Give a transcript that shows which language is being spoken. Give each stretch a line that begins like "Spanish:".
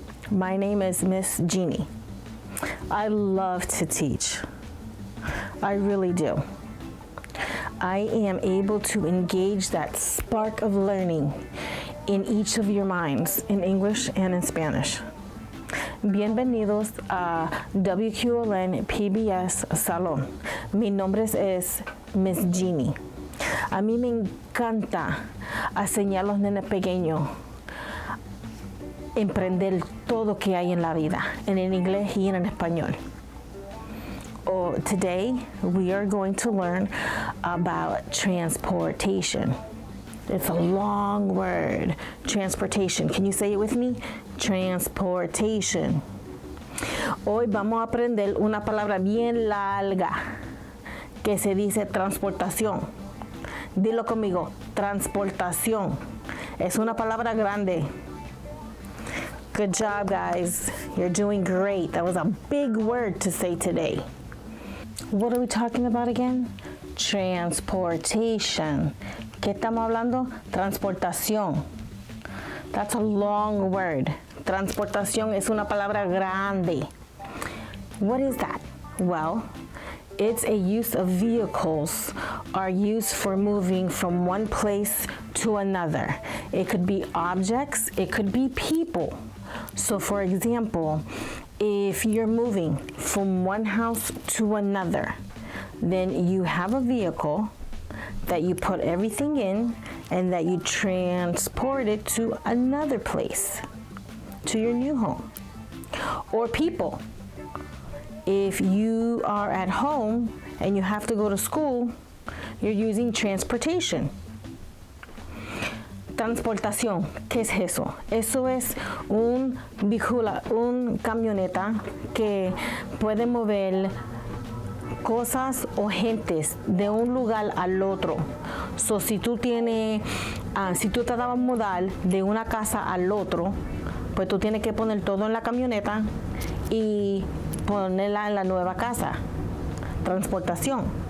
English: My name is Miss Jeannie. I love to teach. I really do. I am able to engage that spark of learning in each of your minds, in English and in Spanish.
Spanish: Bienvenidos a WQLN PBS Salón. Mi nombre es Miss Jeannie. A mí me encanta enseñar a los nenes pequeños emprender todo que hay en la vida, en el inglés y en español.
English: Today we are going to learn about transportation. It's a long word, transportation. Can you say it with me? Transportation.
Spanish: Hoy vamos a aprender una palabra bien larga que se dice transportación. Dilo conmigo, transportación. Es una palabra grande.
English: Good job, guys. You're doing great. That was a big word to say today. What are we talking about again?
Spanish: Transportation. ¿Qué estamos hablando?
English: Transportación. That's a long word.
Spanish: Transportación es una palabra grande.
English: What is that? Well, it's a use of vehicles are used for moving from one place to another. It could be objects, it could be people. So for example, if you're moving from one house to another, then you have a vehicle that you put everything in and that you transport it to another place, to your new home. Or people. If you are at home and you have to go to school, you're using transportation.
Spanish: Transportación, ¿qué es eso? Eso es un camioneta que puede mover cosas o gentes de un lugar al otro. So, si tú te vas a mudar de una casa al otro, pues tú tienes que poner todo en la camioneta y ponerla en la nueva casa. Transportación.